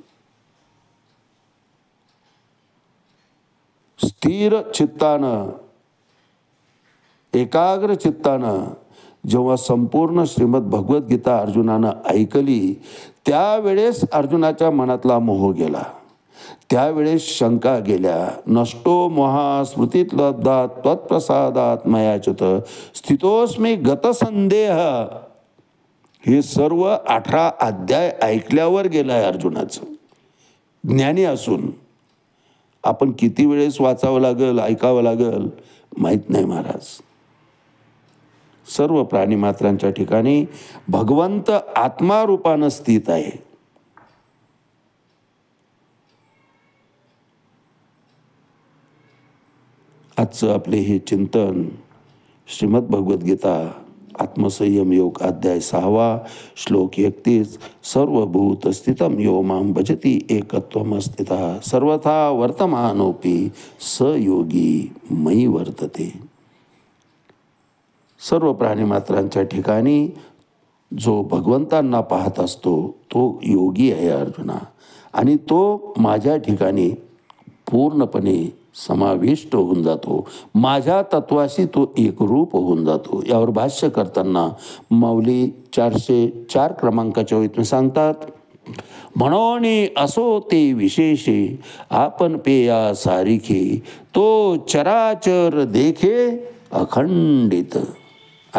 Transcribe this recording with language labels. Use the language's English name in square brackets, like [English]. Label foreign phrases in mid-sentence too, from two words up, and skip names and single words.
[Marathi] स्थिर चित्तानं, एकाग्र चित्तानं जेव्हा संपूर्ण श्रीमद भगवद्गीता अर्जुनानं ऐकली, त्यावेळेस अर्जुनाच्या मनातला मोह गेला. त्यावेळेस शंका गेल्या. [Sanskrit] नष्टो मोहा स्मृतीत लब्धात त्वत्प्रसादात मयाच्युत स्थितोस्मी गतसंदेह. [Marathi] हे सर्व 18 अध्याय ऐकल्यावर गेलाय अर्जुनाचं. ज्ञानी असून आपण किती वेळेस वाचावं लागेल, ऐकावं लागेल माहीत नाही महाराज. सर्व प्राणीमात्रांच्या ठिकाणी भगवंत आत्मारूपानं स्थित आहे. आजचं आपले हे चिंतन श्रीमद भगवद्गीता आत्मसंयम योग अध्याय 6 श्लोक 31. [Sanskrit] सर्वभूत स्थितम यो मां भजती एकत्वम स्थितः सर्वथा वर्तमानोपि स योगी मयि वर्तते. [Marathi] सर्व प्राणीमात्रांच्या ठिकाणी जो भगवंतांना पाहत असतो तो योगी आहे अर्जुना. आणि तो माझ्या ठिकाणी पूर्णपणे समाविष्ट होऊन जातो. माझ्या तत्वाशी तो एकरूप होऊन जातो. यावर भाष्य करताना माऊली 404 क्रमांकाच्या ओळीतून सांगतात, म्हणून असो ते विशेषे आपण पेया सारिखे तो चराचर देखे अखंडित.